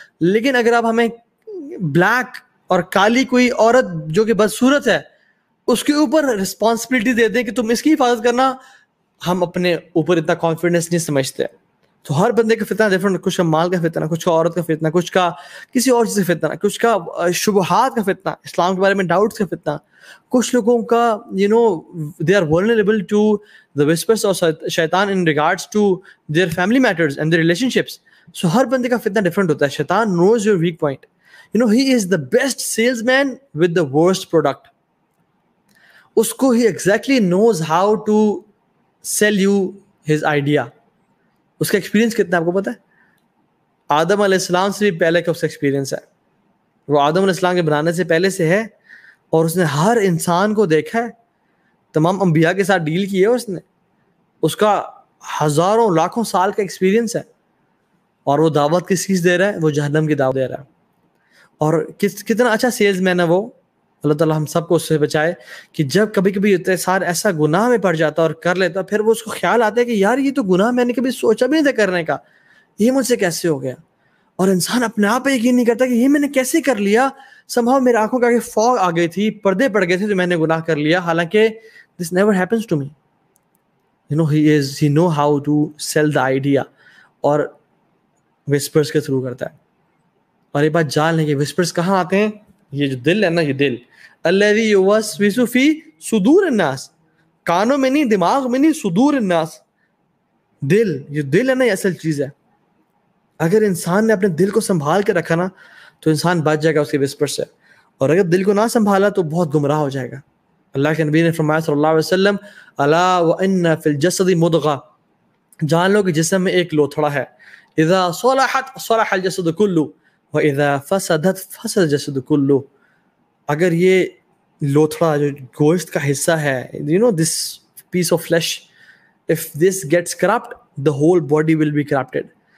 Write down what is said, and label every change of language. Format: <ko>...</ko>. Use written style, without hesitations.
<ur>لیکن اگر آپ ہمیں بلیک اور کالی کوئی عورت جو کہ بدصورت ہے اس کے اوپر رسپانسبلٹی دے دیں کہ تم اس کی حفاظت کرنا, ہم اپنے اوپر اتنا کانفیڈنس نہیں سمجھتے. تو ہر بندے کا فتنہ ڈفرنٹ, کچھ کا مال کا فتنہ, کچھ کا عورت کا فتنہ, کچھ کا کسی اور چیز کا فتنہ, کچھ کا شبہات کا فتنہ, اسلام کے بارے میں ڈاؤٹس کا فتنہ. کچھ لوگوں کا</ur> <en>they are vulnerable to the whispers of شیطان in regards to their family matters and their relationships.</en> <ur>So ہر بندے کا فتنہ ڈفرنٹ ہوتا ہے.</ur> <en>شیطان knows your weak point. He is the best salesman with the worst product.</en> <ur>اس کو</ur> <en>he exactly knows how to sell you his idea.</en> <ur>اس کا experience کتنا ہے آپ کو پتا ہے؟ آدم علیہ السلام سے بھی پہلے کا اس کا ایکسپیرینس ہے, وہ آدم علیہ السلام کے بنانے سے پہلے سے ہے, اور اس نے ہر انسان کو دیکھا ہے, تمام انبیاء کے ساتھ ڈیل کی ہے اس نے, اس کا ہزاروں لاکھوں سال کا ایکسپیرینس ہے, اور وہ دعوت کس چیز دے رہا ہے, وہ جہنم کی دعوت دے رہا ہے. اور کتنا اچھا سیلز مین ہے وہ, اللہ تعالیٰ ہم سب کو اس سے بچائے, کہ جب کبھی کبھی ایسا گناہ میں پڑ جاتا اور کر لیتا, پھر وہ اس کو خیال آتا ہے کہ یار یہ تو گناہ میں نے کبھی سوچا بھی نہیں تھا کرنے کا, یہ مجھ سے کیسے ہو گیا, اور انسان اپنے آپ پہ یقین نہیں کرتا کہ یہ میں نے کیسے کر لیا, somehow میرے آنکھوں کے آگے فوگ آ گئی تھی, پردے پڑ گئے تھے تو میں نے گناہ کر لیا, حالانکہ</ur> <en>this never happens to me. He know how to sell the idea, اور whispers</en> <ur>کے تھرو کرتا ہے. اور یہ بات جان لیں کہ whispers کہاں آتے ہیں, یہ جو دل ہے نا, یہ دل</ur> <ar>الذی یوسوس فی صدور الناس,</ar> <ur>کانوں میں نہیں, دماغ میں نہیں, صدور الناس, دل, یہ دل ہے نا, یہ اصل چیز ہے. اگر انسان نے اپنے دل کو سنبھال کے رکھا نا تو انسان بچ جائے گا اس کے وسپر سے, اور اگر دل کو نہ سنبھالا تو بہت گمراہ ہو جائے گا. اللہ کے نبی نے فرمایا</ur> <ar>صلی اللہ علیہ وسلم, الا وان فی الجسد مضغہ,</ar> <ur>جان لو کہ جسم میں ایک لوتھڑا ہے,</ur> <ar>اذا صلحت صلح الجسد کلہ واذا فسدت فسد الجسد کلہ.</ar> <ur>اگر یہ لوتھڑا جو گوشت کا حصہ ہے,</ur> <en>this piece of flesh, if this gets corrupt, the whole body will be corrupted.</en>